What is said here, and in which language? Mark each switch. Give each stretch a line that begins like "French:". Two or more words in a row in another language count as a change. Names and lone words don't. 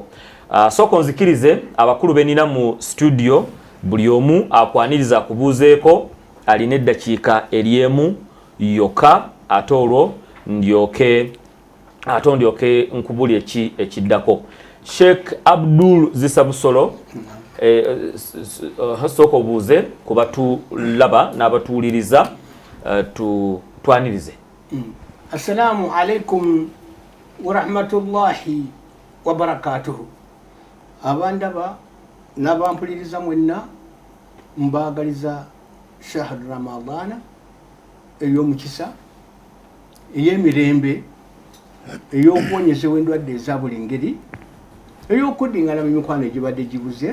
Ganda: Sooka onzikirize abakulu benina mu studio buli omu akwaniriza akubuuzeeko alina eddakiika eryemu yokka ate olwo ndyoke nkubuli ekiddako. Sheikh Abdul Zisa Busolo, sooka obuuze ku batulaba n'abatuwuliriza twanirize.
Arabic: السلام عليكم ورحمة الله وبركاته.
Ganda: Abandaba n'abampuliriza mwenna mbaagaliza
Arabic: شهر رمضان
Ganda: ey'omukisa ey'emirembe ey'okuwonyezebwa endwadde eza buli ngeri ey'okuddingana mu mikwano egibadde gibuze